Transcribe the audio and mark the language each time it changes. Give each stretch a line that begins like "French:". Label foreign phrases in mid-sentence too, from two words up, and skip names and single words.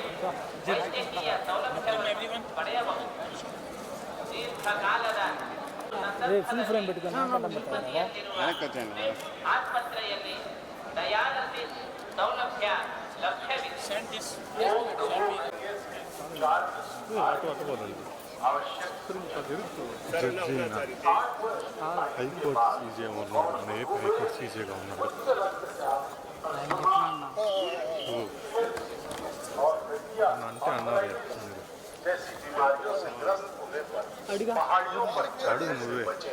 Kannada: ವೈದ್ಯಕೀಯ ಸೌಲಭ್ಯವನ್ನು ಪಡೆಯಬಹುದು. ದೀರ್ಘಕಾಲದ ಆಸ್ಪತ್ರೆಯಲ್ಲಿ ಡಯಾಲಿಸಿಸ್ ಸೌಲಭ್ಯ ಲಭ್ಯವಿದೆ.
Telugu: హైకోర్టు సీజే ఉన్నాడు, నేపు హైకోర్టు సీజేగా ఉన్నాడు. అంటే అన్నారు అడుగు నువ్వే.